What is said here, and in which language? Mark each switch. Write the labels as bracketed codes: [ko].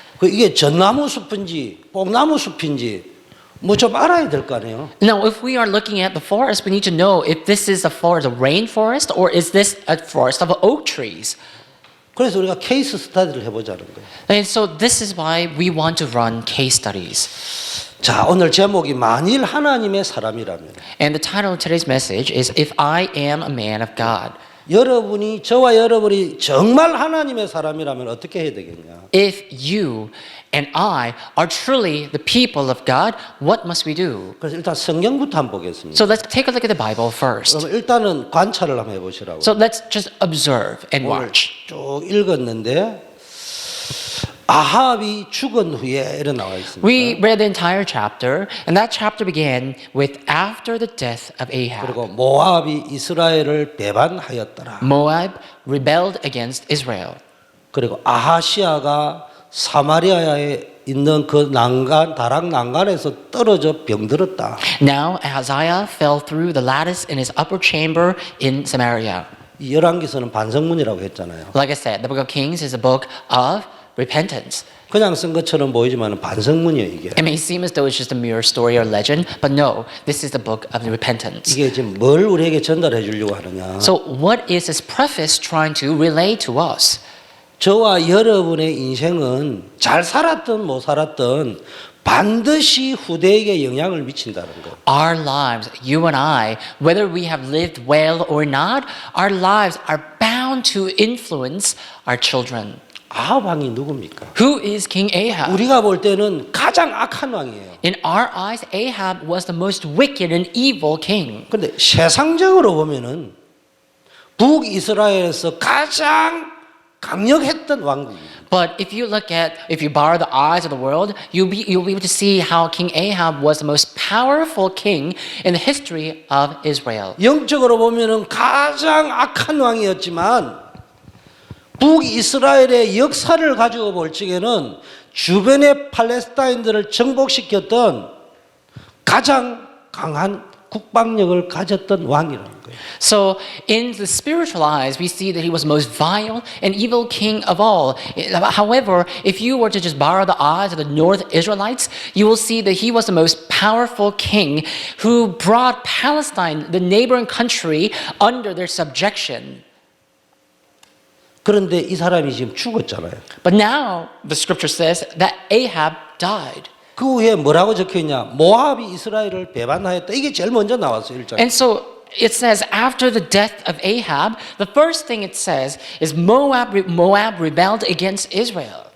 [ko] 그 이게 전나무 숲인지 뽕나무 숲인지 뭐 좀 알아야 될 거 아니에요. [en] Now, if we are looking at the forest, we need to know if this is a forest, a rainforest, or is this a forest of oak trees? [ko] 그래서 우리가 케이스 스터디를 해보자는 거예요. [en] And so this is why we want to run case studies. [ko] 자, 오늘 제목이 만일 하나님의 사람이라면 [en] And the title of today's message is If I Am a Man of God. [ko] 여러분이 저와 여러분이 정말 하나님의 사람이라면 어떻게 해야 되겠냐? [en] If you and I are truly the people of God, what must we do? [ko] 그래서 일단 성경부터 한번 보겠습니다. [en] So let's take a look at the Bible first. [ko] 그럼 일단은 관찰을 한번 해보시라고. [en] So let's just observe and [ko] 오늘 [en] watch. [ko] 쭉 읽었는데 아합이 죽은 후에 이런 나와 있습니다. [en] We read the entire chapter, and that chapter began with after the death of Ahab. [ko] 그리고 모압이 이스라엘을 배반하였더라. [en] Moab rebelled against Israel. [ko] 그리고 아하시아가 사마리아에 있는 그 난간 다락 난간에서 떨어져 병들었다. [en] Now Ahaziah fell through the lattice in his upper chamber in Samaria. [ko] 이 열왕기서는 반성문이라고 했잖아요. [en] Like I said, the book of Kings is a book of repentance. [ko] 그냥 쓴 것처럼 보이지만 반성문이에요 이게. [en] It may seem as though it's just a mere story or legend, but no, this is the book of repentance. [ko] 이게 지금 뭘 우리에게 전달해 주려고 하느냐. [en] So what is this preface trying to relay to us? [ko] 저와 여러분의 인생은 잘 살았든 못 살았든 반드시 후대에게 영향을 미친다는 거. [en] Our lives, you and I, whether we have lived well or not, our lives are bound to influence our children. [ko] 아합 왕이 누굽니까? [en] Who is King Ahab? [ko] 우리가 볼 때는 가장 악한 왕이에요. [en] In our eyes, Ahab was the most wicked and evil king. [ko] 근데 세상적으로 보면은 북이스라엘에서 가장 강력했던 왕국입니다. [en] But if you borrow the eyes of the world, you'll be able to see how King Ahab was the most powerful king in the history of Israel. [ko] 영적으로 보면은 가장 악한 왕이었지만 북이스라엘의 역사를 가지고 볼 적에는 주변의 팔레스타인들을 정복시켰던 가장 강한 국방력을 가졌던 왕이라는 거예요. [en] So in the spiritual eyes, we see that he was the most vile and evil king of all. However, if you were to just borrow the eyes of the North Israelites, you will see that he was the most powerful king who brought Palestine, the neighboring country, under their subjection. [ko] 그런데 이 사람이 지금 죽었잖아요. [en] But now the scripture says that Ahab died. [ko] 그 후에 뭐라고 적혀 있냐? 모압이 이스라엘을 배반하였다. 이게 제일 먼저 나왔어요, 1장. [en] And so it says after the death of Ahab, the first thing it says is Moab rebelled against Israel.